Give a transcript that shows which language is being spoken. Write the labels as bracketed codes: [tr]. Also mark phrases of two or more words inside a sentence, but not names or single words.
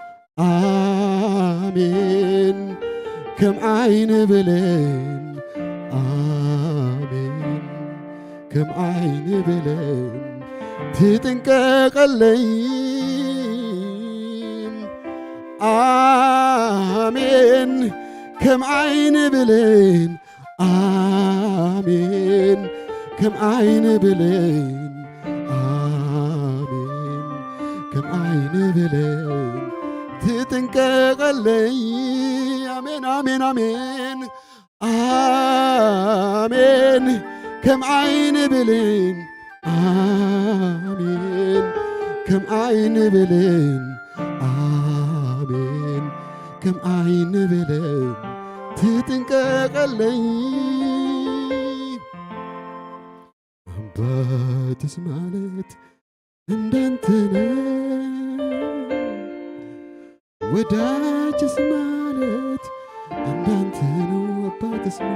[ti] አሜን ከም ዓይን ብሌን አሜን ከም ዓይን ብሌን ትጥንቀቀለይ አሜን ከም ዓይን ብሌን አሜን ከም ዓይን ብሌን አሜን ከም ዓይን ብሌን ትጥንቀቀለይ አሜን አሜን አሜን አሜን ከም ዓይን ብሌን አሜን ከም ዓይን ብሌን አሜን ከም ዓይን ብሌን ትጥንቀቀለይ [am] አባትስ ማለት እንዳንተ ነው ወዳጅስ ማለት እንዳንተ ነው አባትስ